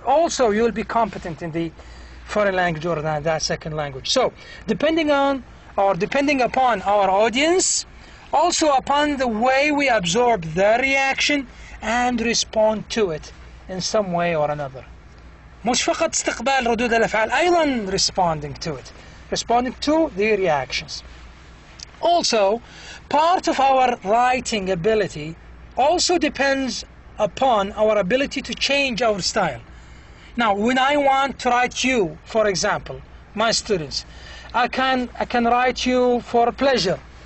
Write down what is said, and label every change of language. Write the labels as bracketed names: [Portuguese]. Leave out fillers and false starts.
[English] Also, you will be competent in the foreign language or that second language. So, depending upon our audience, also upon the way we absorb their reaction and respond to it in some way or another. [Arabic] مش فقط استقبال ردود الأفعال، أيضا [English] responding to the reactions. Also, part of our writing ability also depends upon our ability to change our style. Now, when I want to write you, for example, my students, I can write you for pleasure.